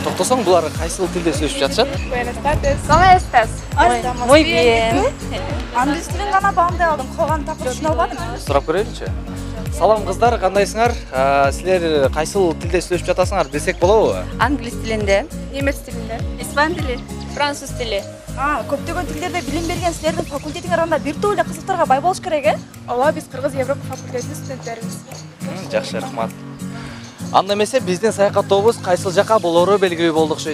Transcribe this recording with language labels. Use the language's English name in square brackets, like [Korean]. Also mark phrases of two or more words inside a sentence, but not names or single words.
[Kyrgyz] болсоң, булар кайсыл тилде сүйлөшүп жатышат? [Spanish] Buenas tardes. ¿Cómo estás? Muy bien. [Kyrgyz] Англис тилин гана баамдай алдым. Калган так түшүнө албадым. Сурап көрөйүнчү. Салам кыздар, кандайсыңар? Силер кайсыл тилде сүйлөшүп жатасыңар десек болобу? Англис tilinde, Немец тилинде. [Turkish] İspan dili, Fransız dili. [Kyrgyz] Көптөгөн тилдерде билим берген силердин факультетиңер анда бир топ эле кызыктарга бай болуш керек, э? Ооба, биз Кыргыз Европа факультетинин студенттерибиз. Жакшы, рахмат. Анда эмесе биздин саякаттообуз кайсыл жака болору белгилүү болду окшойт.